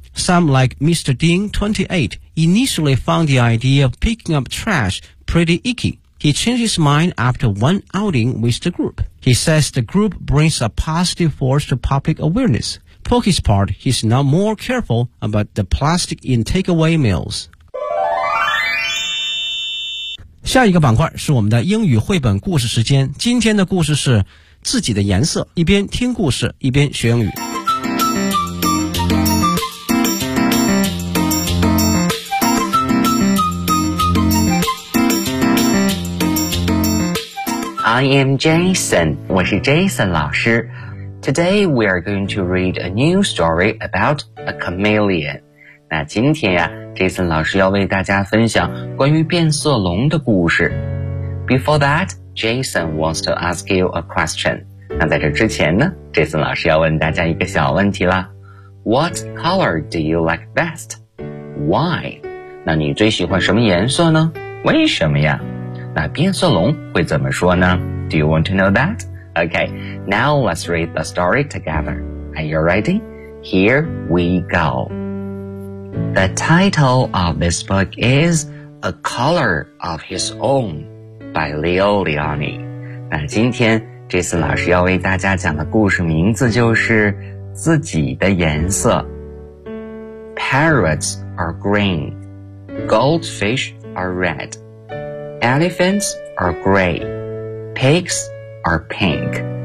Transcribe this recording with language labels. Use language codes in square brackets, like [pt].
[en] Some, like Mr. Ding, 28, initially found the idea of picking up trash pretty icky. He changed his mind after one outing with the group. He says the group brings a positive force to public awareness. For his part, he's now more careful about the plastic in takeaway meals. [zh] 下一个板块是我们的英语绘本故事时间。今天的故事是自己的颜色，一边听故事一边学英语。 [en] I am Jason, [zh] 我是 Jason 老师。 [en] Today we are going to read a new story about a chameleon. [zh] 那今天呀，Jason 老师要为大家分享关于变色龙的故事。 [en] Before that, Jason wants to ask you a question. [zh] 那在这之前呢，Jason 老师要问大家一个小问题啦。 [en] What color do you like best? Why? [zh] 那你最喜欢什么颜色呢？为什么呀？那变色龙会怎么说呢？ [en] Do you want to know that? Okay, now let's read the story together. Are you ready? Here we go. The title of this book is A Color of His Own by Leo Leoni. [zh] 那今天 Jason 老师要为大家讲的故事名字就是自己的颜色。 [en] Parrots are green. Goldfish are red. Elephants are gray. Pigs are pink.